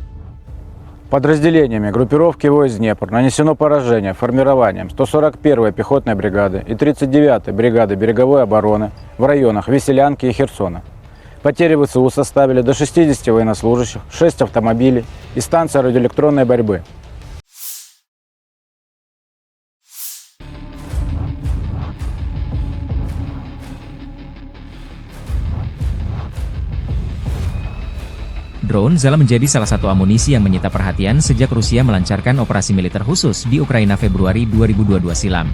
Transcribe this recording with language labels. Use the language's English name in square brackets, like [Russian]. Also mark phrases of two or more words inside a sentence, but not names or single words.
[Russian] Подразделениями группировки войск «Днепр» нанесено поражение формированием 141-й пехотной бригады и 39-й бригады береговой обороны в районах Веселянки и Херсона. Потери ВСУ составили до 60 военнослужащих, 6 автомобилей и станция радиоэлектронной борьбы. [Indonesian] Drone Zala menjadi salah satu amunisi yang menyita perhatian sejak Rusia melancarkan operasi militer khusus di Ukraina Februari 2022 silam.